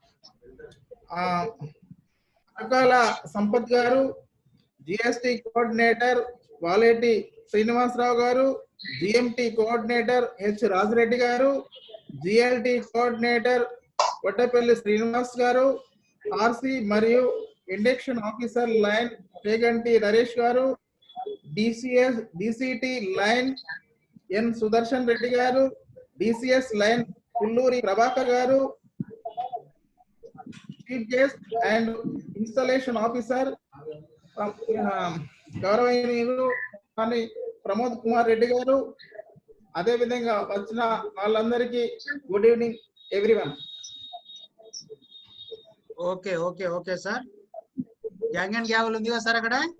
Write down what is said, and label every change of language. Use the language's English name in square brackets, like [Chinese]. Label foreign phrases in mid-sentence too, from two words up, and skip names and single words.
[Telugu] Akala Sampath Garu, [English] GST Coordinator [Telugu] Valeti Srinivas Rao Garu, [English] GMT Coordinator H. [Telugu] Rajareddy Garu, [English] GLT Coordinator [Telugu] Vattapalli Srinivas Garu, RC Mariu [English] Induction Officer Line [Telugu] Cheganti Naresh Garu, [English] DCT Line [Telugu] N. Sudarshan Reddy Garu, [English] DCS Line [Telugu] Pulluri Prabhakar Garu, [English] Chief Guest and Installation Officer [Telugu] గౌరవనీయులు కానీ ప్రమోద్ కుమార్ రెడ్డి గారు, అదే విధంగా వచ్చిన వాళ్ళందరికీ [English] good evening everyone. okay okay okay sir. gang and gavel [Telugu] ఉంది కదా సార్ అక్కడ.